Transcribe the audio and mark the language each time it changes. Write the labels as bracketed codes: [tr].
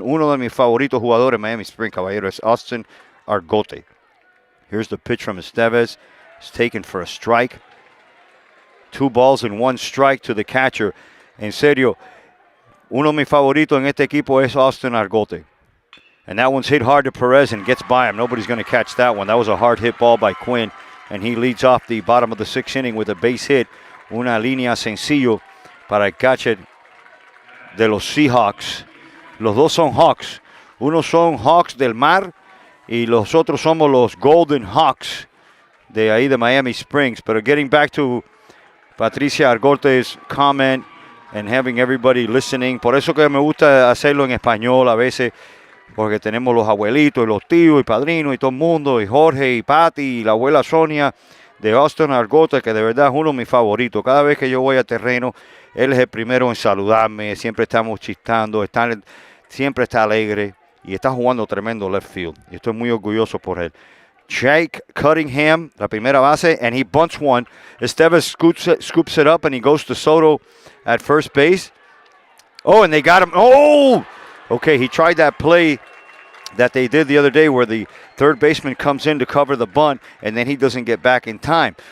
[es] Uno de mis favoritos jugadores en Miami Springs, caballero, es Austin Argote. [en] Here's the pitch from Estevez. It's taken for a strike. 2 balls and 1 strike to the catcher. [es] En serio, uno de mis favoritos en este equipo es Austin Argote. [en] And that one's hit hard to Perez and gets by him. Nobody's going to catch that one. That was a hard hit ball by Quinn. And he leads off the bottom of the 6th inning with a base hit. [es] Una línea sencillo para el catcher de los Seahawks. Los dos son Hawks. Unos son Hawks del Mar y los otros somos los Golden Hawks de ahí de Miami Springs. [en] But getting back to Patricia Argote's comment and having everybody listening. [es] Por eso que me gusta hacerlo en español a veces, porque tenemos los abuelitos y los tíos y padrinos y todo el mundo, y Jorge y Patty y la abuela Sonia de Austin Argote, que de verdad es uno de mis favoritos. Cada vez que yo voy a terreno, él es el primero en saludarme, siempre estamos chistando, siempre está alegre y está jugando tremendo left field. Y estoy muy orgulloso por él. [en] Jake Cunningham, [es] la primera base, [en] and he bunts one. Estevez scoops it up, and he goes to Soto at first base. Oh, and they got him. Oh! Okay, he tried that play that they did the other day where the third baseman comes in to cover the bunt, and then he doesn't get back in time.